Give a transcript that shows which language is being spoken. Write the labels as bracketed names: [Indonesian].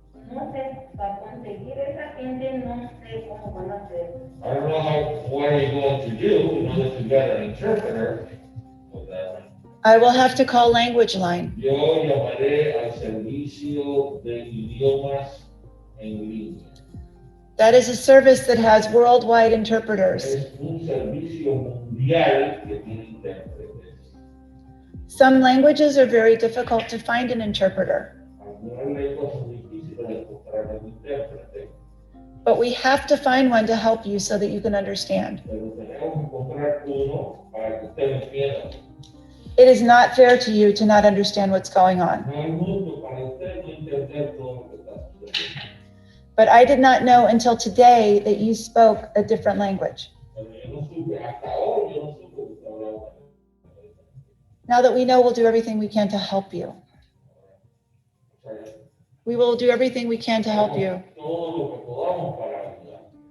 [Spanish] No sé, para conseguir esa gente no sé cómo van a hacer. [English] I don't know what are you going to do in order to get an interpreter for that. I will have to call language line. [Spanish] Yo llamaré al servicio de idiomas en línea. [English] That is a service that has worldwide interpreters. [Spanish] Es un servicio mundial que tiene intérpretes. [English] Some languages are very difficult to find an interpreter. [Spanish] Algunas lenguas son difíciles de encontrar un intérprete, [English] But we have to find one to help you so that you can understand. [Spanish] pero tenemos que encontrar uno para que usted entienda. [English] It is not fair to you to not understand what's going on. [Spanish] No hay mundo para usted no entender todo lo que está sucediendo. [English] But I did not know until today that you spoke a different language. [Spanish] Pero yo no supe, hasta ahora yo no supe que usted hablaba. [English] Now that we know, we'll do everything we can to help you. We will do everything we can to help you. [Spanish] Todo lo que podamos para ayudar.